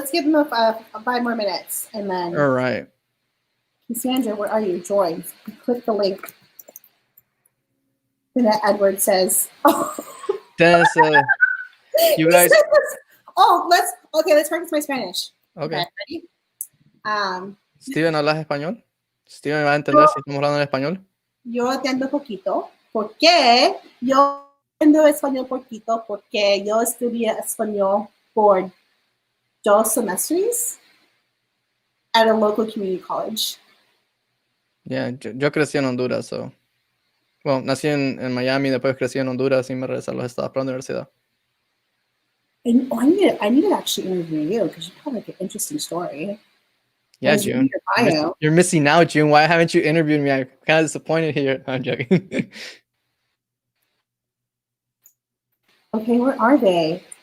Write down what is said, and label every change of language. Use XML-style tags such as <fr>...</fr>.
<en>Let's give them 5 more minutes, and then. All right. Cassandra, where are you? Join. Click the link. Jeanette Edwards says, "Oh, Dennis, you guys." Let's practice my Spanish. Okay. Ready?</en> <es>Steven, ¿hablas español? Steven va a entender si estamos hablando en español. Yo entiendo poquito. ¿Por qué? Yo entiendo español poquito porque yo estudié español por 2 semestres at a local community college. Yeah, yo crecí en Honduras, so. Well, nací en Miami, después crecí en Honduras y me regresé a los Estados para la universidad.</es> <en>And I need to actually interview you because you have like an interesting story. Yeah, June. You're missing out, June. Why haven't you interviewed me? I'm kind of disappointed here. I'm joking. Okay, where are they?</en>